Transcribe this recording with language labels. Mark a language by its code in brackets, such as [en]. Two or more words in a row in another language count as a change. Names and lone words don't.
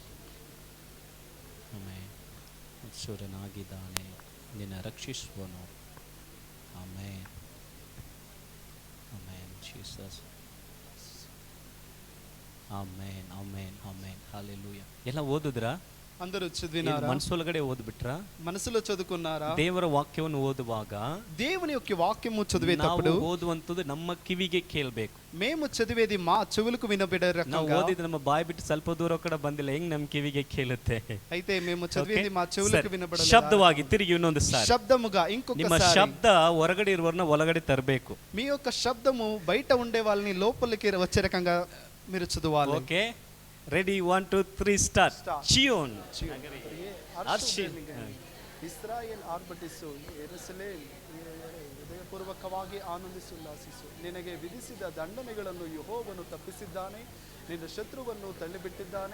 [kn] ಶೂರನಾಗಿದ್ದಾನೆ, ನಿನ್ನ ರಕ್ಷಿಸುವನು. ಆಮೆನ್, ಆಮೆನ್, ಜೀಸಸ್, ಆಮೆನ್, ಆಮೆನ್, ಆಮೆನ್, ಹಲ್ಲೆಲೂಯಾ. ಎಲ್ಲ ಓದಿದ್ರಾ? [te] అందరూ చదివినారా? [kn] ಮನಸ್ಸೊಳಗಡೆ ಓದ್ಬಿಟ್ರಾ? [te] మనసులో చదువుకున్నారా? [kn] ದೇವರ ವಾಕ್ಯವನ್ನು ಓದುವಾಗ [te] దేవుని యొక్క వాక్యము చదివేటప్పుడు [kn] ನಾವು ಓದುವಂತದ್ದು ನಮ್ಮ ಕಿವಿಗೆ ಕೇಳಬೇಕು. [te] మేము చదివేది మా చెవులకు వినబడే [kn] ನಾವು [te] రకంగా. [kn] ಓದಿದ್ದು ನಮ್ಮ ಬಾಯಿ ಬಿಟ್ಟು ಸ್ವಲ್ಪ ದೂರ ಕೂಡ ಬಂದಿಲ್ಲ, ಹೆಂಗ್ ನಮ್ ಕಿವಿಗೆ ಕೇಳುತ್ತೆ? [te] అయితే మేము చదివేది మా చెవులకు వినబడలేదు. [kn] ಶಬ್ದವಾಗಿ ತಿರುಗಿ ಇನ್ನೊಂದು ಸಾರಿ [te] శబ్దముగా [kn] ನಿಮ್ಮ [te] ఇంకొకసారి [kn] ಶಬ್ದ ಹೊರಗಡೆ ಇರುವವರನ್ನ ಒಳಗಡೆ ತರಬೇಕು. [te] మీ యొక్క శబ్దము బయట ఉండే వాళ్ళని లోపలికి వచ్చే రకంగా మీరు చదవాలి. [en] OK, ready, 1 2 3 start. ಚಿಯೋನ್ [kn] ಇಸ್ರಾಯೇಲ್ ಆರ್ಭಟಿಸು, ಯೆರೂಸಲೇಮ್ ಹೃದಯಪೂರ್ವಕವಾಗಿ ಆನಂದಿಸಿ ಉಲ್ಲಾಸಿಸು. ನಿನಗೆ ವಿಧಿಸಿದ ದಂಡನೆಗಳನ್ನು ಯೆಹೋವನು ತಪ್ಪಿಸಿದ್ದಾನೆ, ನಿನ್ನ ಶತ್ರುವನ್ನು ತಳ್ಳಿಬಿಟ್ಟಿದ್ದಾನೆ.